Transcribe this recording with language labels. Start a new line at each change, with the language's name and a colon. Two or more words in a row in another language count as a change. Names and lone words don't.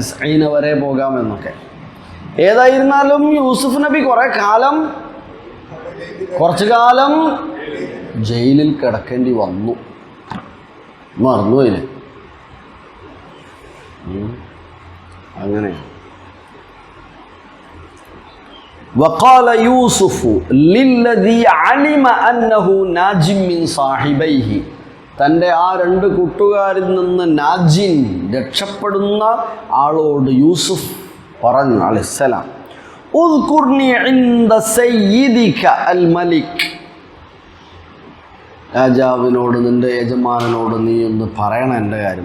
Malayalam: 90 വരെ പോകാം എന്നൊക്കെ. ഏതായിരുന്നാലും യൂസുഫ് നബി കുറച്ചു കാലം ജയിലിൽ കിടക്കേണ്ടി വന്നു. മറന്നുപോയില്ലേ? അങ്ങനെയാണ്.
Arabic: وقال يوسف للذي علم أنه ناج من صاحبيه,
Malayalam: തൻ്റെ ആ 2 കൂട്ടുകാരിൽ നിന്ന് നാജിൻ, രക്ഷപ്പെടുന്ന ആളോട് യൂസുഫ് പറഞ്ഞു അലൈഹിസ്സലാം,
Arabic: اذكرني عند سيدك الملك,
Malayalam: രാജാവിനോട്, നിൻ്റെ യജമാനനോട് നീ ഒന്ന് പറയണം എൻ്റെ കാര്യം.